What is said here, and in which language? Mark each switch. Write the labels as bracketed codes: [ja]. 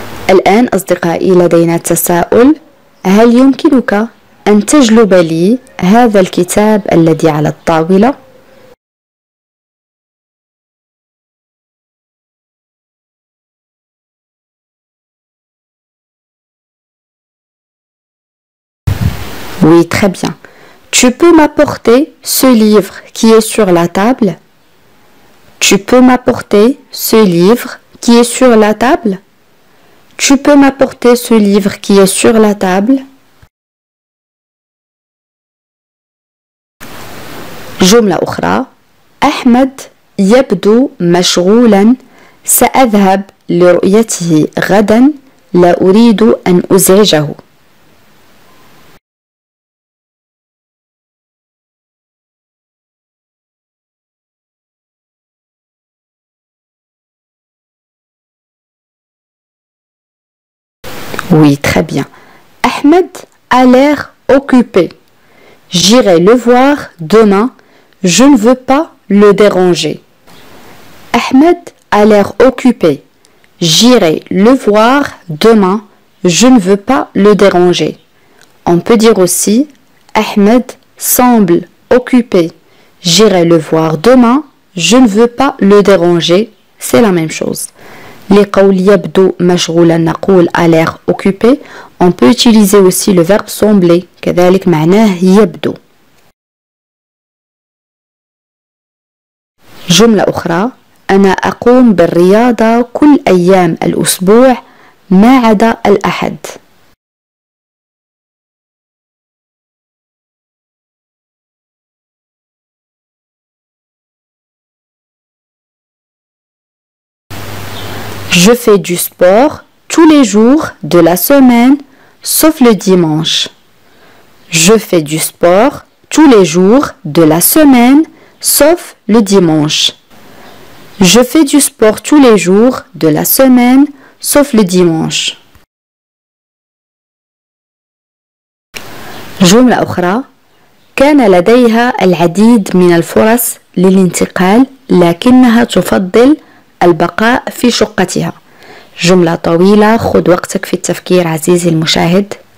[ar] الآن أصدقائي لدينا تساؤل: هل يمكنك أن تجلب لي هذا الكتاب الذي على الطاولة؟ [fr] Oui, très bien. Tu peux m'apporter ce livre qui est sur la table? Tu peux m'apporter ce livre qui est sur la table? Tu peux m'apporter ce livre qui est sur la table? [ar] جملة أخرى: أحمد يبدو مشغولا، سأذهب لرؤيته غدا، لا أريد أن أزعجه. [fr] Oui, très bien. Ahmed a l'air occupé. J'irai le voir demain. Je ne veux pas le déranger. Ahmed a l'air occupé. J'irai le voir demain. Je ne veux pas le déranger. On peut dire aussi Ahmed semble occupé. J'irai le voir demain. Je ne veux pas le déranger. C'est la même chose. [ar] لقول يبدو مشغولا نقول [fr] a l'air occupé. On peut utiliser aussi le verbe sembler. [ar] كذلك معناه يبدو. جملة أخرى: أنا أقوم بالرياضة كل أيام الأسبوع ما عدا الأحد. [fr] Je fais du sport tous les jours de la semaine sauf le dimanche. Je fais du sport tous les jours de la semaine sauf le dimanche. Je fais du sport tous les jours de la semaine sauf le dimanche. [ar] جملة أخرى: كان لديها العديد من الفرص للانتقال لكنها تفضل البقاء في شقتها. جملة طويلة، خذ وقتك في التفكير عزيزي المشاهد.